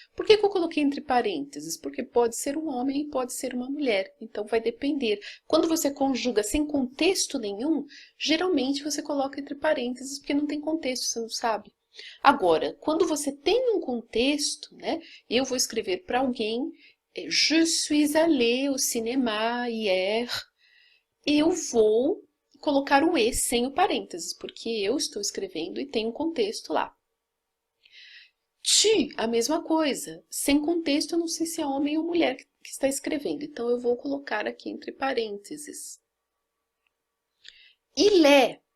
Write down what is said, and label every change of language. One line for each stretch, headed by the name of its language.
Portuguese: Por que eu coloquei entre parênteses? Porque pode ser um homem e pode ser uma mulher. Então vai depender. Quando você conjuga sem contexto nenhum, geralmente você coloca entre parênteses porque não tem contexto, você não sabe. Agora, quando você tem um contexto, né, eu vou escrever para alguém
French: Je suis allé au cinéma hier.
Portuguese: Eu vou colocar o e sem o parênteses, porque eu estou escrevendo e tem um contexto lá. Tu, a mesma coisa. Sem contexto, eu não sei se é homem ou mulher que está escrevendo. Então, eu vou colocar aqui entre parênteses.
French: Il est.